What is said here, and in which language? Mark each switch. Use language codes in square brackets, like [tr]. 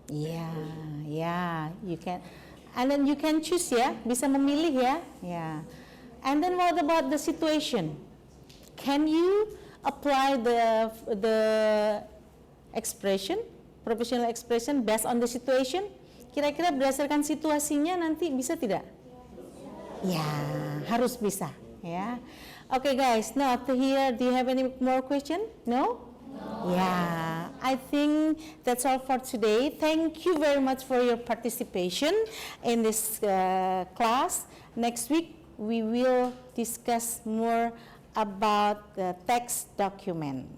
[en] Yeah, you can, and then you can choose ya, [id] bisa memilih ya, [en] yeah. And then what about the situation? Can you apply the expression, professional expression based on the situation? [id] Kira-kira berdasarkan situasinya nanti bisa tidak? Ya, harus bisa ya. [en] Okay guys, now after here, do you have any more question? No? Yeah, I think that's all for today. Thank you very much for your participation in this class. Next week, we will discuss more about the text document.